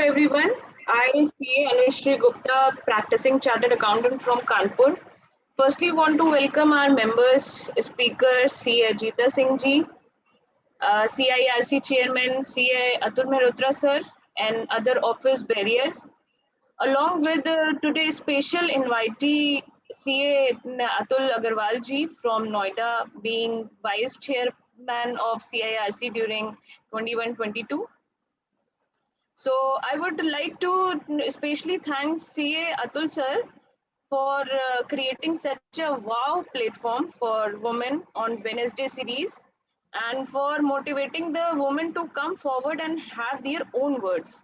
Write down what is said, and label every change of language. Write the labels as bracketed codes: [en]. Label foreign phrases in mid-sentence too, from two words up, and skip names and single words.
[en] everyone. I see Anushri Gupta, practicing chartered accountant from Kanpur. Firstly, want to welcome our members, speakers, CA Ajita Singh ji, CIRC Chairman, CA Atul Mehrotra sir, and other office bearers. Along with today's special invitee, CA Atul Agarwal ji from Noida, being Vice Chairman of CIRC during 21-22. So I would like to especially thank CA Atul sir for creating such a wow platform for women on Wednesday series and for motivating the women to come forward and have their own words.